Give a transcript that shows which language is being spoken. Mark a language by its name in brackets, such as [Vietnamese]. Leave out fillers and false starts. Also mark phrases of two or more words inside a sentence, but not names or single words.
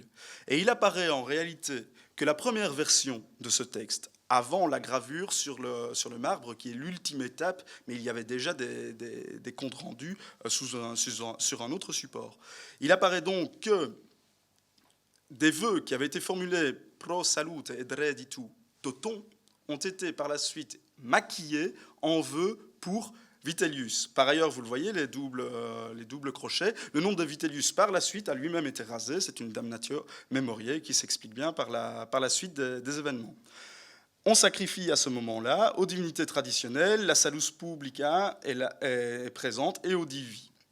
[French] Et il apparaît en réalité que la première version de ce texte, avant la gravure sur le marbre, qui est l'ultime étape, mais il y avait déjà des comptes rendus sur un autre support. Il apparaît donc que des vœux qui avaient été formulés [Latin] pro salute [French] et reditu d'Othon ont été par la suite maquillés en vœux pour Vitellius. Par ailleurs, vous le voyez, les doubles crochets. Le nom de Vitellius, par la suite, a lui-même été rasé. C'est une [Latin] damnatio memoriae [French] qui s'explique bien par la suite des événements. On sacrifie à ce moment-là aux divinités traditionnelles, la [Latin] Salus Publica [French] est présente, et aux divi.